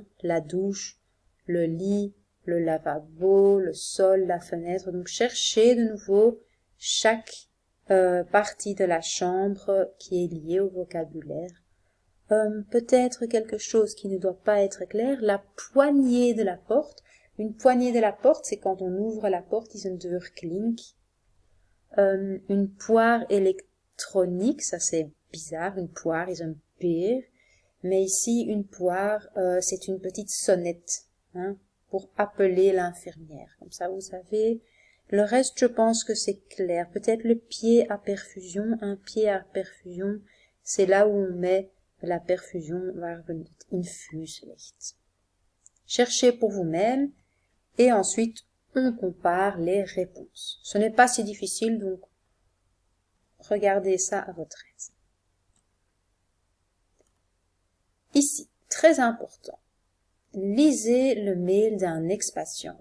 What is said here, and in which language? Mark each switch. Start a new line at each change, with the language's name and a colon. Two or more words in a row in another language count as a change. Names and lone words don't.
French: La douche, le lit, le lavabo, le sol, la fenêtre. Donc, cherchez de nouveau chaque partie de la chambre qui est liée au vocabulaire. Peut-être quelque chose qui ne doit pas être clair, la poignée de la porte. Une poignée de la porte, c'est quand on ouvre la porte,
Dutch: is een deur klink.
French: Une poire électronique, ça c'est bizarre, une poire
Dutch: is een peer.
French: Mais ici, une poire, c'est une petite sonnette, hein, pour appeler l'infirmière. Comme ça, vous savez. Le reste, je pense que c'est clair. Peut-être le pied à perfusion. Un pied à perfusion, c'est là où on met la perfusion
Dutch: waar we het infuus legt.
French: Cherchez pour vous-même et ensuite on compare les réponses. Ce n'est pas si difficile, donc regardez ça à votre aise. Ici, très important, lisez le mail d'un ex-patient.